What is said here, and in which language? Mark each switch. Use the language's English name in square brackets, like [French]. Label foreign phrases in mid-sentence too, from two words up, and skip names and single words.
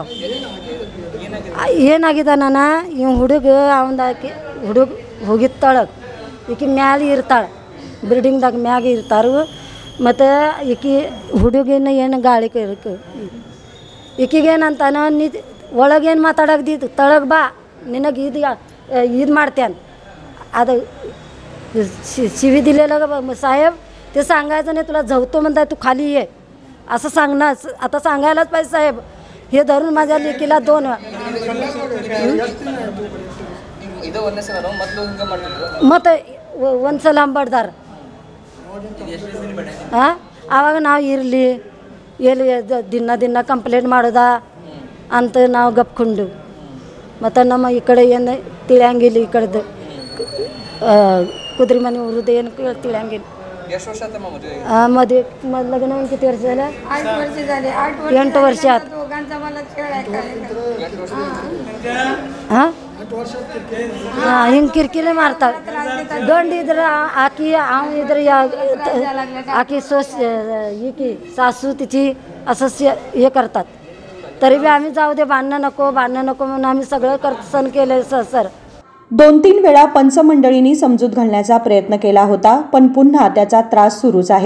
[Kannada] ಏನಾಗಿದೆ ನಾನು ಇವ್ ಹುಡುಗ ಅವನದಾಕಿ ಹುಡುಗ ಹೋಗಿದ್ದ ತಳಗೆ ಈಕಿ ಮ್ಯಾಲೆ ಇರ್ತಾಳೆ, ಬಿಲ್ಡಿಂಗ್ದಾಗ ಮ್ಯಾಗ ಇರ್ತಾರು। ಮತ್ತು ಈಕಿ ಹುಡುಗಿನ ಏನು ಗಾಳಿ ಈಕಿಗೇನಂತಾನ ನೀ ಒಳಗೇನು ಮಾತಾಡಕ್ದಿದ್ದು ತಳಗೆ ಬಾ, ನಿನಗೆ ಇದು ಮಾಡ್ತೇನೆ। [Marathi] ಅದು शिवी दिलेलं साहेब ते सांगायचं नाही, तुला झवतो म्हणताय, तू खाली ये असं सांगणार। आता सांगायलाच पाहिजे साहेब। हे धरून माझ्या लेकीला 2 [Kannada] ಮತ್ತು ಒಂದ್ಸಲ ಅಂಬಡ್ದಾರ। ಆವಾಗ ನಾವು ಇರಲಿ ಎಲ್ಲಿ ದಿನ ಕಂಪ್ಲೇಂಟ್ ಮಾಡೋದ ಅಂತ ನಾವು ಗಪ್ಕೊಂಡು, ಮತ್ತು ನಮ್ಮ ಈ ಕಡೆ ಏನು ತಿಳಿಯಂಗಿಲ್ಲ, ಈ ಕಡೆದು कुद्रेमणी ಊರದ್ದು ಏನು ತಿಳಿಯಂಗಿಲ್ಲ। [Marathi] मधे लग्न किती वर्ष झालं? 8 वर्ष झाले। 8 वर्षात [Kannada] ಹಿಂಗೆ ಕಿರಿಕಿರಿ ಮಾಡ್ತಾಳೆ। ಗಂಡು ಇದ್ರೆ ಆಕಿ ಇದ್ರೆ [Marathi] आकी की सासू तिची असं हे करतात, तरी बी आम्ही जाऊ दे, भांडणं नको म्हणून आम्ही सगळं सहन केलं सर। 2-3 वेळा पंचमंडळींनी समजूत घालण्याचा प्रयत्न केला होता, पण पुन्हा त्याचा त्रास सुरूच आहे।